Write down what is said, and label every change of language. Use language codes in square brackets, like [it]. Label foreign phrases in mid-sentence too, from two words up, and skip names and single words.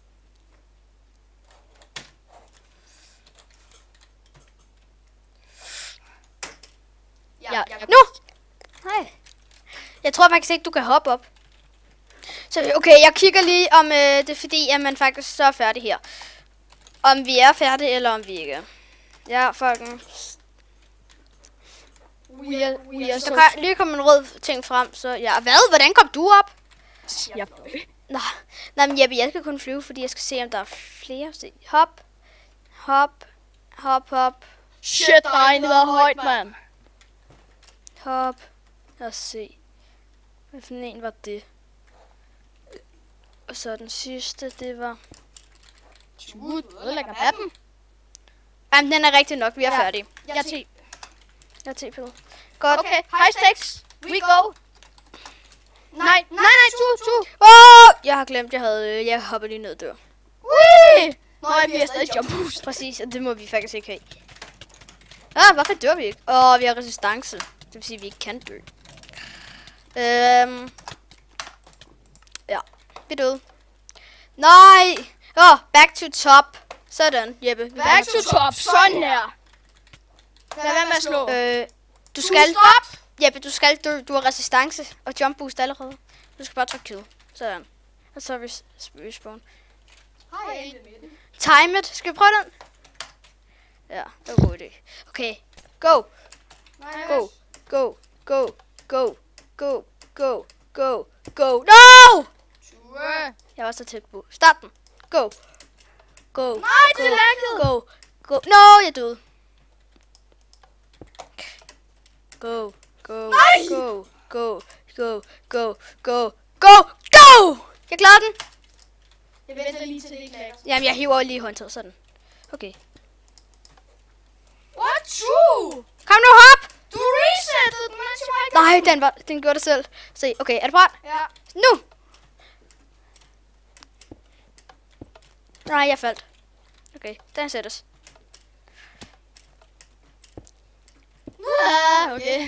[da] Ja. Nu! Nej. Jeg tror faktisk ikke, du kan hoppe op. Så okay, jeg kigger lige om det er fordi, at man faktisk så er færdig her. Om vi er færdige, eller om vi ikke er. Ja, folkens. [en] We are [da] Der kan lige komme en rød ting frem, så ja. Hvad? Hvordan kom du op? Ja. Nej, men Jeppe, jeg skal kun flyve, fordi jeg skal se, om der er flere. Se. Hop. Hop. Hop, hop. Shit, der regnede højt, mand. Hop. Lad os se. Hvad for en var det? Og så den sidste, det var... Du ødelægger mappen. Jamen, den er rigtig nok. Vi er færdige. Jeg er 10. Jeg er TP. Godt. [en] Okay, high stakes. We go. [da] Nej, tu. Jeg har glemt, jeg hopper lige ned dør. Wee! Nej, vi er stadig [en] jump boost. [da] Præcis, og det må vi faktisk ikke have. Hvorfor dør vi ikke? Vi har resistance. Det vil sige, at vi ikke kan dø. Ja, vi døde. [en] Nej! Back to top. [da] Sådan, Jeppe. [en] Back to top. [da] Sådan her. Lad være med at slå. Du skal... Stop! Jeppe, du skal dø. Du har resistance og [en] jump boost [da] allerede. Du skal bare trykke kill. Sådan. Og så respawn. [en] Time it. [da] Skal vi prøve den? Ja, det var en god idé. [en] Okay, go. Go. Go. Go. Go. Go. Go. Go. Go. No! [da] Jeg var så tæt på. Start den. [en] Go. Go. [da] Nej, det er lagget. [en] Go. Go. No, [da] jeg døde. [en] Go. Go. [da] Nej! [en] Go. Go. Go. Go. Go. Go. Go! [da] Jeg klarer den. Jeg venter lige til det ikke lager. Jamen, jeg hiver lige håndtaget sådan. Okay. [en] What? True! [da] Kom nu, hop! Du resettede den, mens jeg var ikke. Nej, den gjorde det selv. Se, okay, er du parat? Ja. Nu! Nej, jeg faldt. Okay, den sættes. Okay.